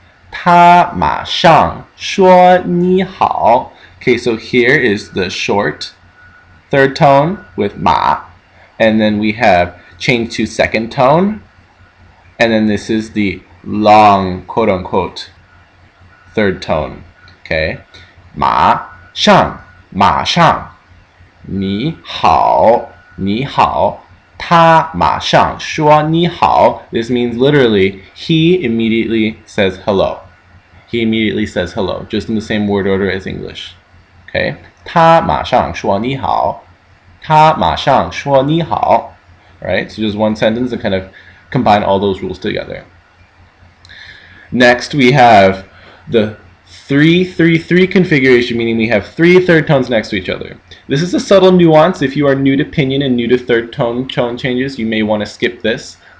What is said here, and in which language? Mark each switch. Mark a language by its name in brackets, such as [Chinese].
[Chinese] 他马上说你好. [English] Okay, so here is the short third tone with 马, and then we have change to second tone, and then this is the long quote-unquote third tone. [Chinese] Okay, 马上马上你好你好他马上说你好. [English] This means literally, he immediately says hello. He immediately says hello, just in the same word order as English. Okay? [Chinese] 他马上说你好他马上说你好. [English] Right? So just one sentence to kind of combine all those rules together. Next, we have the 3-3-3 configuration, meaning we have 3 third tones next to each other. This is a subtle nuance. If you are new to pinyin and new to third tone changes, you may want to skip this.